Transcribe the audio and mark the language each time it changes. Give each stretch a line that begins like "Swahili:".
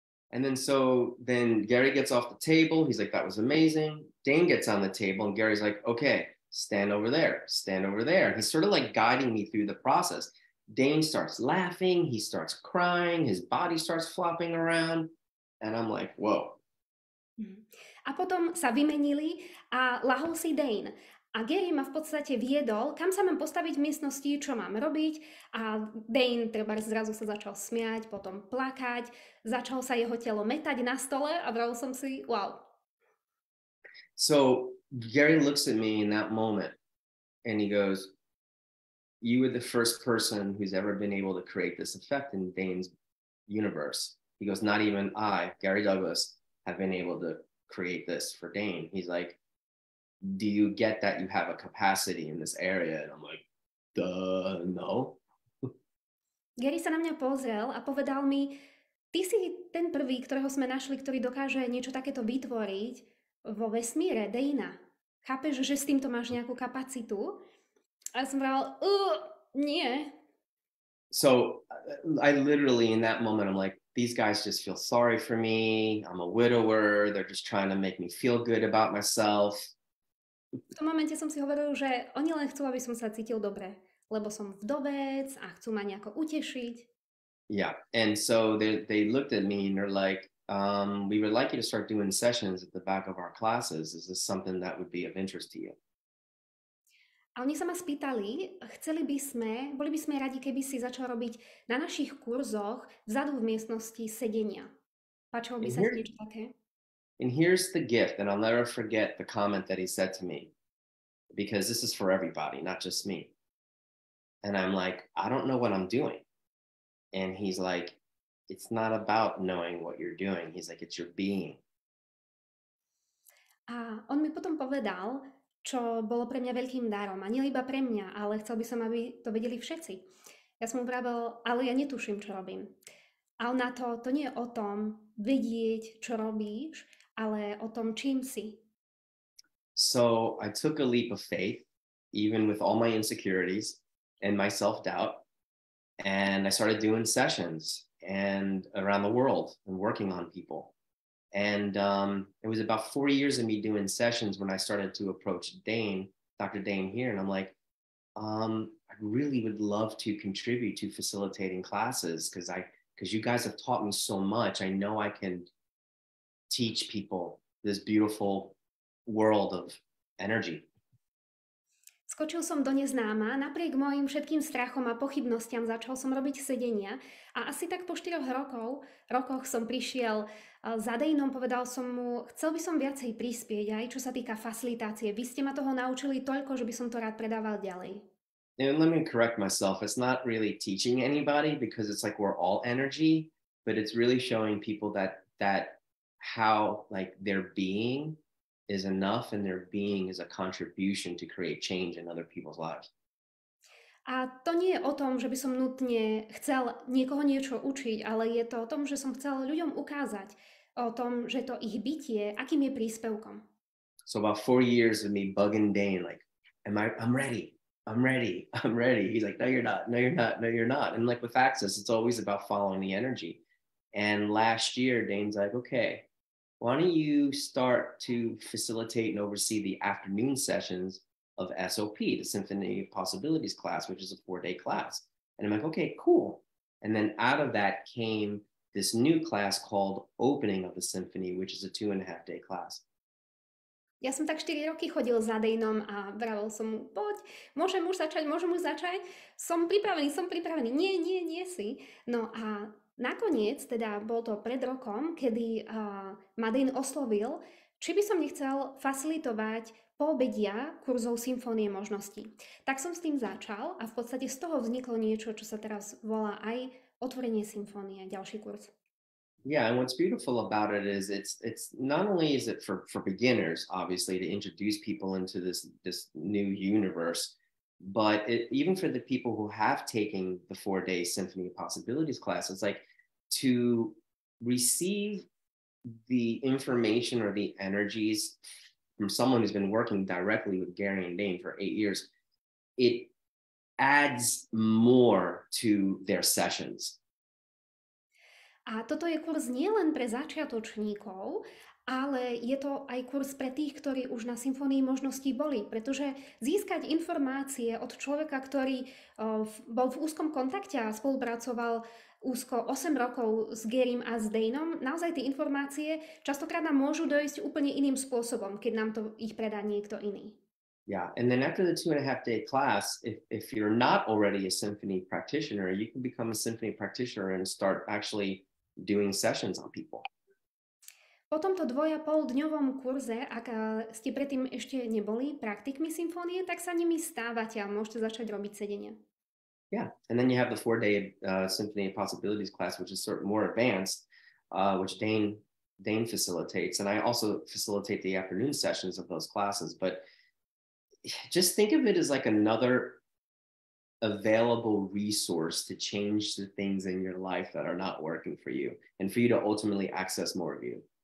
English: And then Gary gets off the table. He's like, that was amazing. Dane gets on the table and Gary's like, okay, stand over there, stand over there. He's sort of like guiding me through the process. Dane starts laughing, he starts crying, his body starts flopping around, and I'm like, whoa.
Slovak: A potom sa vymenili a lahol si Dane. A Gary ma v podstate viedol, kam sa mám postaviť v miestnosti, čo mám robiť. A Dane treba zrazu sa začal smiať, potom plakať, začal sa jeho telo metať na stole a vravil som si, wow.
English: So Gary looks at me in that moment and he goes, you were the first person who's ever been able to create this effect in Dane's universe. He goes, not even I, Gary Douglas, have been able to create this for Dane. He's like, do you get that you have a capacity in this area? And I'm like, duh, no.
Slovak: Gary sa na mňa pozrel a povedal mi, ty si ten prvý, ktorého sme našli, ktorý dokáže niečo takéto vytvoriť vo vesmíre, Dana. Chápeš, že s týmto máš nejakú kapacitu? A som vravel, nie.
English: So I literally in that moment, I'm like, these guys just feel sorry for me. I'm a widower. They're just trying to make me feel good about myself.
Slovak: V tom momente som si hovoril, že oni len chcú, aby som sa cítil dobre, lebo som vdovec a chcú ma nejako utešiť.
English: Yeah, and so they looked at me and they're like, we would like you to start doing sessions at the back of our classes. Is this something that would be of interest to you?
Slovak: A oni sa ma spýtali, boli by sme radi, keby si začal robiť na našich kurzoch vzadu v miestnosti sedenia. Páčilo by sa ti niečo také?
English: And here's the gift, and I'll never forget the comment that he said to me, because this is for everybody, not just me. And I'm like, I don't know what I'm doing. And he's like, it's not about knowing what you're doing. He's like, it's your being.
Slovak: A on mi potom povedal, čo bolo pre mňa veľkým darom. A nie iba pre mňa, ale chcel by som, aby to vedeli všetci. Ja som mu vravel, ale ja netuším, čo robím. A na to nie je o tom vedieť, čo robíš, ale o tom, čím si.
English: So I took a leap of faith, even with all my insecurities and my self-doubt. And I started doing sessions and around the world and working on people. And it was about 4 years of me doing sessions when I started to approach Dane, Dr. Dane here. And I'm like, I really would love to contribute to facilitating classes because you guys have taught me so much. I know I can teach people this beautiful world of energy.
Slovak: Skočil som do neznáma, napriek mojim všetkým strachom a pochybnostiam začal som robiť sedenia a asi tak po 4 rokoch som prišiel za Daneom, povedal som mu, chcel by som viacej prispieť aj čo sa týka facilitácie. Vy ste ma toho naučili toľko, že by som to rád predával ďalej.
English: And let me correct myself. It's not really teaching anybody because it's like we're all energy, but it's really showing people that how like their being is enough and their being is a contribution to create change in other people's lives.
Slovak: A to nie je o tom, že by som nutne chcel niekoho niečo učiť, ale je to o tom, že som chcel ľuďom ukázať o tom, že to ich bytie, akým je príspevkom.
English: So about 4 years of me bugging Dane, like, I'm ready. He's like, no, you're not. And like with Access, it's always about following the energy. And last year, Dane's like, okay, why don't you start to facilitate and oversee the afternoon sessions of SOP, the Symphony of Possibilities class, which is a 4-day class. And I'm like, okay, cool. And then out of that came this new class called Opening of the Symphony, which is a 2.5-day class.
Slovak: Ja som tak 4 roky chodil za Daneom a vravel som mu, poď, môžem už začať, som pripravený, nie si. No a nakoniec, teda bol to pred rokom, kedy ma Dane oslovil, či by som nechcel facilitovať poobedia kurzov Symfónie možností. Tak som s tým začal a v podstate z toho vzniklo niečo, čo sa teraz volá aj Otvorenie symfónie, ďalší kurz.
English: Yeah, and what's beautiful about it is it's not only is it for beginners, obviously, to introduce people into this new universe, but even for the people who have taken the 4-day Symphony of Possibilities class, it's like to receive the information or the energies from someone who's been working directly with Gary and Dane for 8 years, it adds more to their sessions.
Slovak: A toto je kurz nielen pre začiatočníkov, ale je to aj kurz pre tých, ktorí už na symfónii možností boli, pretože získať informácie od človeka, ktorý bol v úzkom kontakte a spolupracoval úzko 8 rokov s Gerim a s Daneom, naozaj tie informácie častokrát nám môžu dojsť úplne iným spôsobom, keď nám to ich predá niekto iný.
English: Yeah. And then after the 2.5-day class, if you're not already a symphony practitioner, you can become a symphony practitioner and start actually doing sessions on people.
Slovak: Po tomto 2,5-dňovom kurze, ak ste predtým ešte neboli praktikmi symfónie, tak sa nimi stávate a môžete začať robiť sedenia.
English: Yeah, and then you have the 4-day Symphony of Possibilities class, which is sort of more advanced, which Dane facilitates, and I also facilitate the afternoon sessions of those classes. But just think of it as like another available resource to change the things in your life that are not working for you, and for you to ultimately access more of you.